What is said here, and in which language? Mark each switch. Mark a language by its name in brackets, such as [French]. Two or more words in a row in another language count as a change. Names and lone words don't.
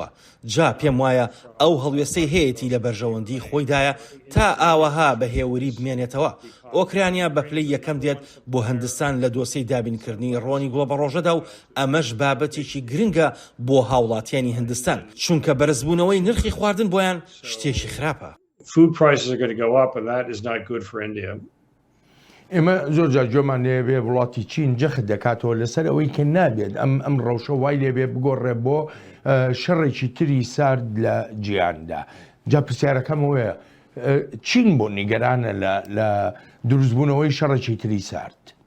[Central Kurdish] جا پێم وایە ئەو هەڵوێستەی هەیەی لە بەرژەوەندی خۆیدایە تا ئاوەها بە هێوری بمێنێتەوە. ئۆکرانیا بە پلەی یەکەم دێت بۆ هەندستان لە دۆسەی دابینکردنی ڕۆنی گڵۆبەڕۆژەدا و ئەمەش بابەتێکی گرنگە بۆ هاوڵاتیانی هەندستان چونکە بەرزبوونەوەی نرخی خواردن بۆیان شتێکی خراپە. [English] Food prices are going to go up and that is not good for India. [Central Kurdish] ئێمە زۆر جار جۆمان لێبێ وڵاتی چین جەخت دەکاتەوە لەسەر ئەوەی کە نابێت ئەم ڕەوشە وای لێبێ بگۆڕێ بۆ شەڕێکی تری سارد لە جیهاندا. جا پرسیارەکەمەوەیە چین بۆ نیگەرانە لە دروستبوونەوەی شەڕێکی تری سارد.